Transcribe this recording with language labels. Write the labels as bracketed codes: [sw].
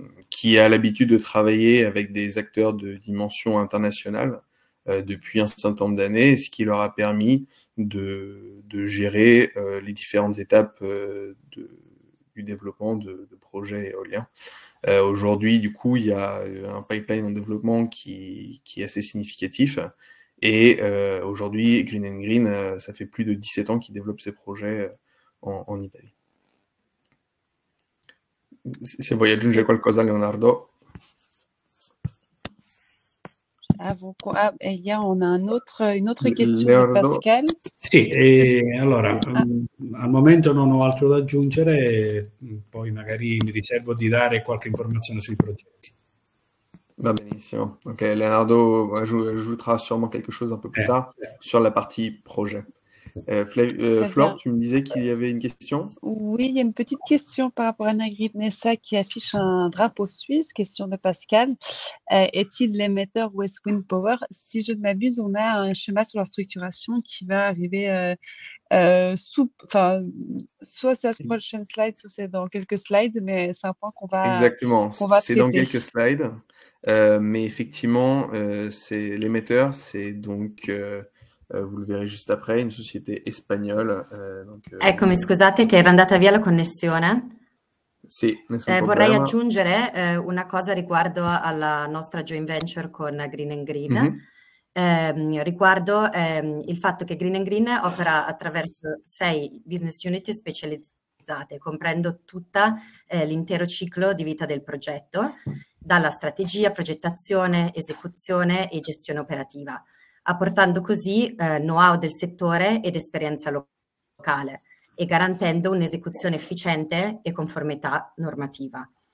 [fr] Qui a l'habitude de travailler avec des acteurs de dimension internationale depuis un certain nombre d'années, ce qui leur a permis de gérer les différentes étapes du développement de projets éoliens. Aujourd'hui, du coup, il y a un pipeline en développement qui est assez significatif. Et aujourd'hui, Green Green, ça fait plus de 17 ans qu'ils développent ces projets en Italie. [it] Se vuoi aggiungere qualcosa, Leonardo. [fr] Hier, on a une autre question Leonardo. de Pascal. [it] Sì, allora, al momento non ho altro da aggiungere, poi magari mi riservo di dare qualche informazione sui progetti. Va benissimo. [fr] Ok, Leonardo ajoutera sûrement quelque chose un peu plus tard sur la partie projet. Flore, tu me disais qu'il y avait une question? Oui, il y a une petite question par rapport à Nagrid Nessa qui affiche un drapeau suisse. Question de Pascal. Est-il l'émetteur West Wind Power? Si je ne m'abuse, on a un schéma sur la structuration qui va arriver soit c'est à la prochaine slide, soit c'est dans quelques slides, mais c'est un point qu'on va Exactement, traiter. c'est dans quelques slides. mais effectivement, l'émetteur, c'est donc, vous le verrez juste après, une société espagnole. [it] Eccomi, scusate che era andata via la connessione. Sì, nessun Vorrei problema. aggiungere una cosa riguardo alla nostra joint venture con Green Green. Riguardo il fatto che Green Green opera attraverso 6 business unit specializzate, comprendo tutta l'intero ciclo di vita del progetto, dalla strategia, progettazione, esecuzione e gestione operativa, apportando così know-how del settore ed esperienza locale e garantendo un'esecuzione efficiente e conformità normativa.